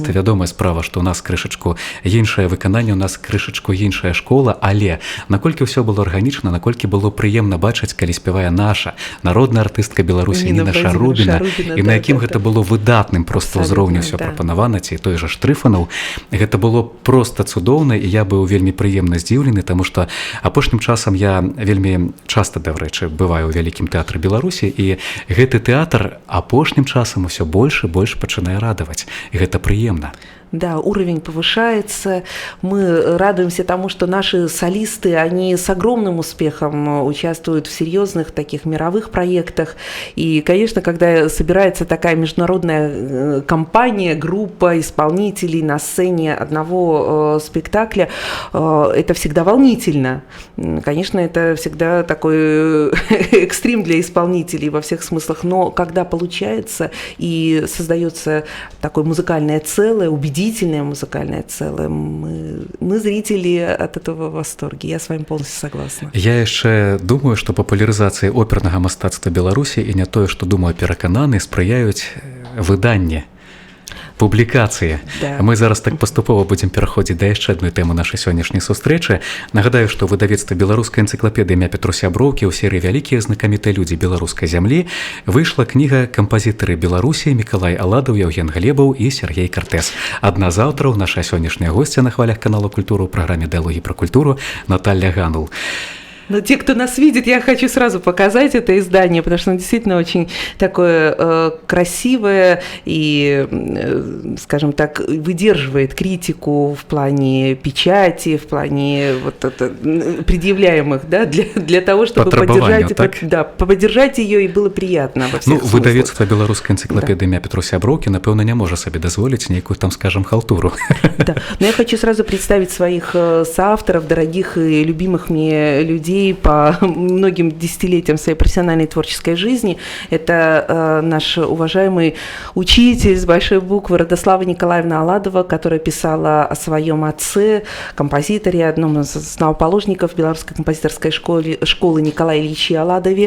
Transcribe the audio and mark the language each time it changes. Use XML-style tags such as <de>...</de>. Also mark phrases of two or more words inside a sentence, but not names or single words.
<be>Вядомая справа, што ў нас крышачку іншае выкананне, у нас крышачку іншая школа, але наколькі ўсё было арганічна, наколькі было прыемна бачыць, калі спявае наша народная артыстка Беларусі Ніна Шарубіна, і на якім гэта было выдатным проста ўзроўню ўсё прапанавана, ці той жа Штрыфанаў. Гэта было проста цудоўна, і я быў вельмі прыемна здзіўлены, таму што апошнім часам я вельмі часта, дарэчы, бываю ў вялікім тэатры Беларусі, і гэты тэатр апошнім часам усё больш і больш пачынае радаваць, і гэта прыемна. Да,</be> <ru>уровень повышается. Мы радуемся тому, что наши солисты, они с огромным успехом участвуют в серьезных таких мировых проектах. И, конечно, когда собирается такая международная компания, группа исполнителей на сцене одного спектакля, это всегда волнительно. Конечно, это всегда такой экстрим для исполнителей во всех смыслах. Но когда получается и создается такое музыкальное целое, убедительное музыкальное целое. Мы зрители от этого в восторге. Я с вами полностью согласна.</ru> <be>Я яшчэ думаю, што папулярызацыі опернага мастацтва Беларусі і не тое, што думаю, перакананы, спрыяюць выданне, публікацыі. Да. Мы зараз так паступова будзем пераходзіць да яшчэ адной тэмы нашай сённяшняй сустрэчы. Нагадаю, што выдавецтва беларускай энцыклапедыі імя Петру Сяброўкі ў серыі «Вялікія знакамітыя людзі беларускай зямлі» выйшла кніга «Кампазітары Беларусі» Мікалай Аладаў, Яўген Глебаў і Сергей Картэс. Адна з аўтараў, наша сённяшняя госця на хвалях канала «Культура» ў праграме «Дыялогі пра культуру» Наталья Ганул.</be> <ru>Но те, кто нас видит, я хочу сразу показать это издание, потому что оно действительно очень такое красивое и, скажем так, выдерживает критику в плане печати, в плане вот это, предъявляемых, да, для того, чтобы поддержать ее и было приятно во всех смыслах.</ru> <be>Выдавецтва беларускай энцыклапедыі імя Петру Сяброўкі, напэўна, не можа сабе дазволіць нейкую там, скажем, халтуру.</be> <ru>Да, но я хочу сразу представить своих соавторов, дорогих и любимых мне людей, ей по многим десятилетиям своей профессиональной творческой жизни. Это наш уважаемый учитель с большой буквы Радослава Николаевна Аладова, которая писала о своем отце, композиторе, одном из основоположников Белорусской композиторской школы Николая Ильича Аладове.</ru>